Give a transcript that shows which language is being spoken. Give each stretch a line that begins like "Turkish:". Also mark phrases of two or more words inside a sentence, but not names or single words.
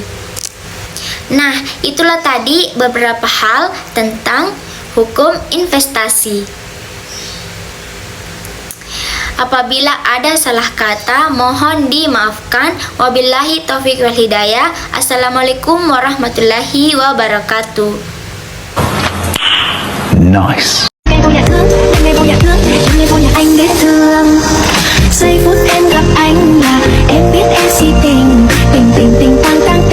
Indonesian: Nah, itulah tadi beberapa hal tentang hukum investasi. Apabila ada salah kata, mohon dimaafkan.
Arabic: وبالله التوفيق والهداية. السلام عليكم ورحمة الله وبركاته.
English: Nice.
Vietnamese: Ngày vô nhà thương, ngày vô nhà thương, ngày vô nhà anh để thương. Giây phút em gặp anh là em biết em si tình, tình tình tình tan.